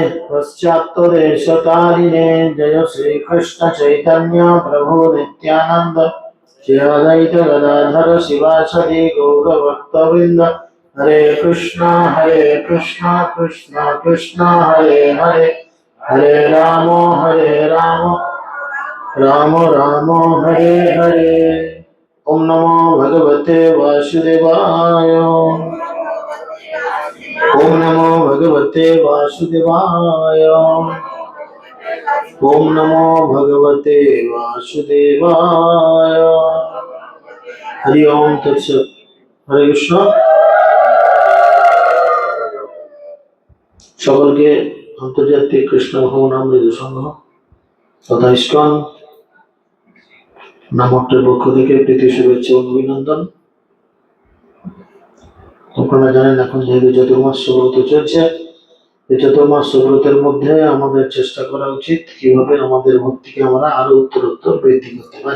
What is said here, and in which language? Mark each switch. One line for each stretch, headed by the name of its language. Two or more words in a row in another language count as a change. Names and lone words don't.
Sanskrit: पश्चातोरे शतरिने जय श्री कृष्ण चैतन्य प्रभु नित्यानन्द श्री अद्वैत गदाधर शिवसादि गौर भक्तवृन्द हरे कृष्ण कृष्ण कृष्ण हरे हरे हरे राम राम राम हरे हरे ॐ नमो भगवते वासुदेवाय ॐ नमो भगवते वासुदेवाय ॐ नमो भगवते वासुदेवाय हरि ॐ तत् सत्
Bangla: Hare Krishna সকলকে আন্তর্জাতিক কৃষ্ণ ভবনামৃত সংঘ তথা ইস্কন নামকটির পক্ষ থেকে প্রীতি শুভেচ্ছা ও অভিনন্দন। আপনারা জানেন এখন যেহেতু চতুর্মাস ব্রত চলছে, এই চতুর্মাস ব্রতের মধ্যে আমাদের চেষ্টা করা উচিত কিভাবে আমাদের ভক্তিকে আমরা আরো উত্তরোত্তর বৃদ্ধি করতে পারি।